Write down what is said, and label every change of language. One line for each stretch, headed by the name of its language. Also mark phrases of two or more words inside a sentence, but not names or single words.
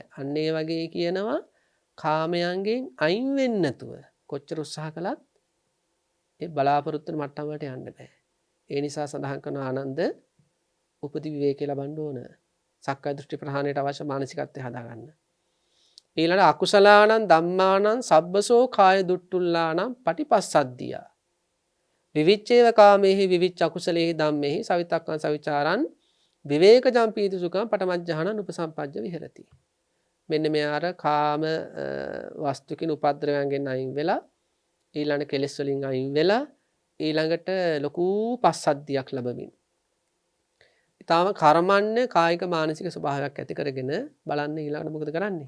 Sinhala: අන්න ඒ වගේ කියනවා කාමයන්ගෙන් අයින් වෙන්නේ නැතුව කොච්චර උත්සාහ කළත් ඒ බලාපොරොත්තු වෙන මට්ටම වලට යන්න බෑ. ඒ නිසා සඳහන් කරන ආනන්ද උපති විවේකේ ලබන්න ඕන. සක්කාය දෘෂ්ටි ප්‍රහාණයට අවශ්‍ය මානසිකත්වය හදාගන්න.
Pali: ඊළඟ අකුසලානං ධම්මානං සබ්බසෝ කාය දුට්ටුල්ලානං පටිපස්සද්ධියා. විවිච්ඡේව කාමේහි විවිච්ඡ අකුසලේහි ධම්මේහි සවිතක්කං සවිචාරං විවේකජං පීති සුඛං පටමජ්ජහනං උපසම්පජ්ජ විහෙරති.
Sinhala: මෙන්න මෙයාර කාම වස්තුකින් උපද්‍රවයන්ගෙන් අයින් වෙලා ඊළඟ කෙලෙස් වලින් අයින් වෙලා ඊළඟට ලොකු පස්සද්ධියක් ලැබමින් ඊටාම කර්මන්නේ කායික මානසික ස්වභාවයක් ඇති කරගෙන බලන්න ඊළඟට මොකද කරන්නේ?